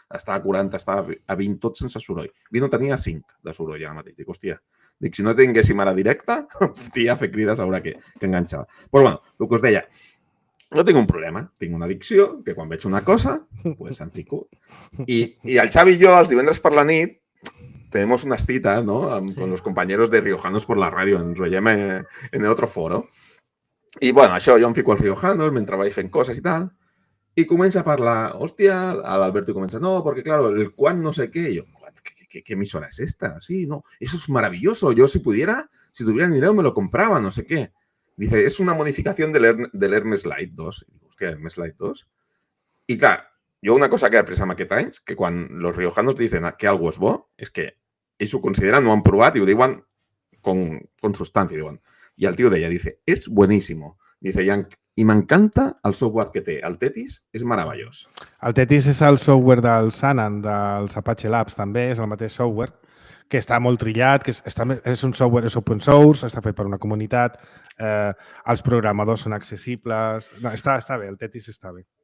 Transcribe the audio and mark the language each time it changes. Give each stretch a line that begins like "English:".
Catalan: Estava a 40, estava a 20, tot sense soroll. 20 no tenia 5 de soroll ara mateix. Dic, hòstia, si no tinguéssim ara directe, hòstia, fer crides haurà que enganxar. Però bueno, el que us deia, no tinc un problema, tinc una addicció que quan veig una cosa, pues em fico. I el Xavi i jo, els divendres per la nit,
Spanish: tenemos unas citas, ¿no? Con los compañeros de Riojanos por la radio,
Catalan: ens veiem
Spanish: en el otro foro.
Catalan: I, bueno, això, jo em fico als Riojanos mentre vaig fent coses i tal, i comença a parlar, hòstia, l'Alberto comença,
Spanish: no, porque claro, el Quan no sé qué, y yo, ¿qué emisora es esta? Sí, no, eso es maravilloso, yo si pudiera, si tuviera dinero me lo compraba, no sé qué. Dice, es una modificación del Hermes Light 2.
Catalan: I dic, hòstia, Hermes Light 2? I clar, jo una cosa que he après amb aquest anys, que quan
Spanish: los riojanos dicen que algo
Catalan: és bo, és que ells ho consideren, ho han provat i ho diuen
Spanish: con sustancia.
Catalan: Diuen. I el tio deia,
Spanish: dice, es buenísimo. Dice, y me encanta el software que
Catalan: té. El Tetis és meravellós. El Tetis és el software del Sanan, dels Apache Labs, també, és el mateix software, que està molt trillat, que és un software, és open source, està fet per una comunitat, els programadors són accessibles... No, està bé, el Tetis està bé.